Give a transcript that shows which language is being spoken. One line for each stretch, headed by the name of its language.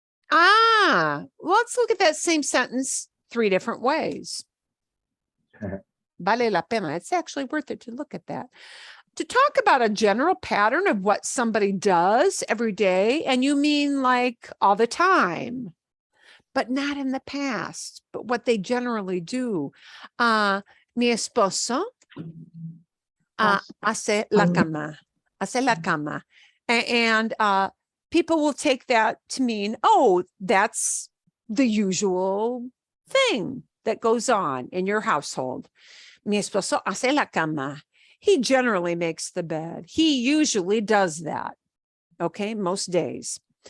English: Let's look at that same sentence 3 different ways.
Spanish: Vale la pena.
English: It's actually worth it to look at that. To talk about a general pattern of what somebody does every day, and you mean like all the time, but not in the past, but what they generally do.
Spanish: Mi esposo hace la cama, hace la cama.
English: And people will take that to mean, oh, that's the usual thing that goes on in your household.
Spanish: Mi esposo hace la cama.
English: He generally makes the bed. He usually does that. Okay, most days.